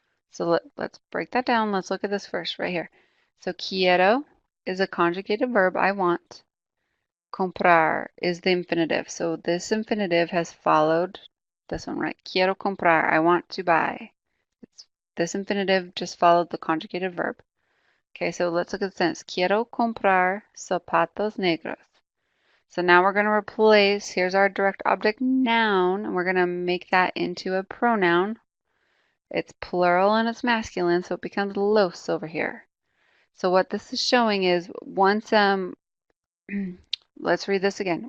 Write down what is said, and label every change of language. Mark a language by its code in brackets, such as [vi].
[en] So let's break that down. Let's look at this first right here. So quiero is a conjugated verb, I want. Comprar is the infinitive. So this infinitive has followed this one, right? [es] Quiero comprar, [en] I want to buy. This infinitive just followed the conjugated verb. Okay, so let's look at the sentence. [es] Quiero comprar zapatos negros. [en] So now we're going to replace, here's our direct object noun, and we're going to make that into a pronoun. It's plural and it's masculine, so it becomes los over here. So what this is showing is once, let's read this again.